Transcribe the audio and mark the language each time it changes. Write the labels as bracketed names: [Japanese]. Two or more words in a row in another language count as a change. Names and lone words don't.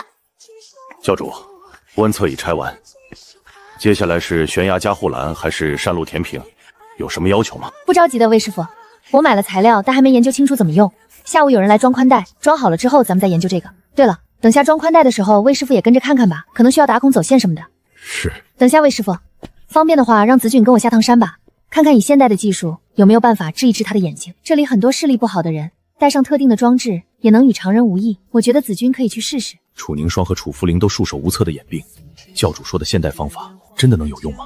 [Chinese] 教主，温測已拆完，接下來是懸崖加護欄還是山路填平？有什麼要求嗎？不着急的，魏師傅，我買了材料，但還沒研究清楚怎麼用。下午有人來裝寬帶，裝好了之後咱們再研究這個。對了，等下裝寬帶的時候，魏師傅也跟着看看吧，可能需要打孔走線什麼的。是。等下魏師傅，方便的話讓子俊跟我下趟山吧，看看以現代的技術有沒有辦法治一治他的眼睛。這裡很多視力不好的人，帶上特定的裝置也能與常人無異。我覺得子君可以去試試。楚凝霜和楚福灵都束手无策的眼病，教主說的现代方法真的能有用吗？